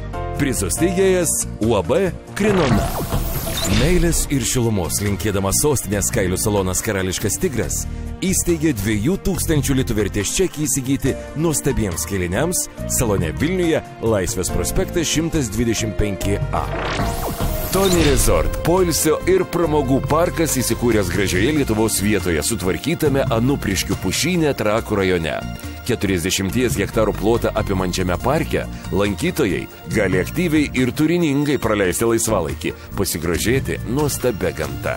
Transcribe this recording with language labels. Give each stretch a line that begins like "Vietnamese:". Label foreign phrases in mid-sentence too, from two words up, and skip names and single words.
Lithuanian: Prizo steigėjas UAB Krinona. Meilės ir šilumos linkėdamas sostinės kailių salonas Karališkas Tigras įsteigė 2000 litų vertės čekį įsigyti nuostabiems kailiniams salone Vilniuje, Laisvės prospektas 125A. Tony Resort – poilsio ir pramogų parkas įsikūręs gražioje Lietuvos vietoje sutvarkytame Anupriškių pušyne Trakų rajone. 40 hektarų plotą apimančiame parke lankytojai gali aktyviai ir turiningai praleisti laisvalaikį, pasigrožėti nuostabia gamta.